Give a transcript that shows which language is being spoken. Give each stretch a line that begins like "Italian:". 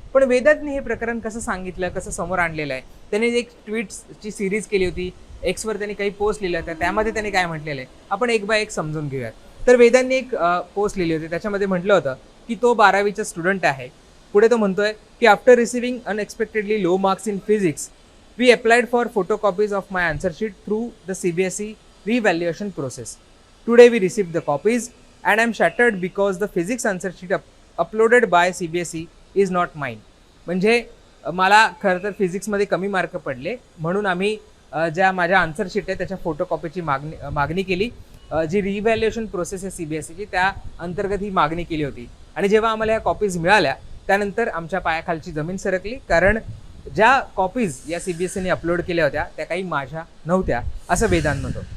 Marathi: पण वेदांतने हे प्रकरण कसं सांगितलं, कसं समोर आणलेलं आहे. त्यांनी एक ट्विट्सची सिरीज केली होती, एक्सवर त्यांनी काही पोस्ट लिहिलं, तर त्यामध्ये त्यांनी काय म्हटलेलं आहे आपण एक बाय एक समजून घेऊयात. तर वेदांनी एक पोस्ट लिहिली होती, त्याच्यामध्ये म्हटलं होतं की तो 12वीचा स्टुडंट आहे. पुढे तो म्हणतोय की
English: After receiving unexpectedly low marks in physics we applied for photocopies of my answer sheet through the CBSE revaluation process. Today we received the copies and I'm shattered because the physics answer sheet uploaded by CBSE is not mine.
Marathi: म्हणजे मला खरं तर फिजिक्समध्ये कमी mark पडले म्हणून आम्ही ज्या माझ्या आन्सर शीट आहे त्याच्या फोटोकॉपीची मागणी केली. जी रिव्हॅल्युएशन प्रोसेस आहे CBSEची त्या अंतर्गत ही मागणी केली होती. आणि जेव्हा आम्हाला ह्या कॉपीज मिळाल्या त्यानंतर आमच्या पायाखालची जमीन सरकली, कारण ज्या कॉपीज या CBSEने अपलोड केल्या होत्या त्या काही माझ्या नव्हत्या, असं वेदांत म्हणतो.